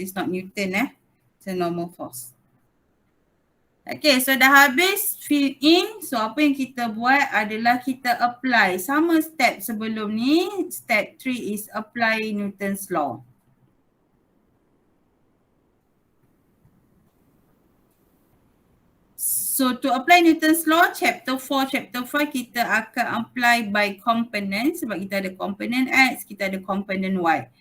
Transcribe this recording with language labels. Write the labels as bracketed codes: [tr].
[en] It's not Newton It's a normal force. [ms] Okay, so dah habis [en] fill in. [ms] So apa yang kita buat adalah kita apply. Sama step sebelum ni. [en] Step 3 is apply Newton's law. So to apply Newton's law, chapter 4, chapter 5 [ms] kita akan [en] apply by component [ms] sebab kita ada component X, kita ada component Y.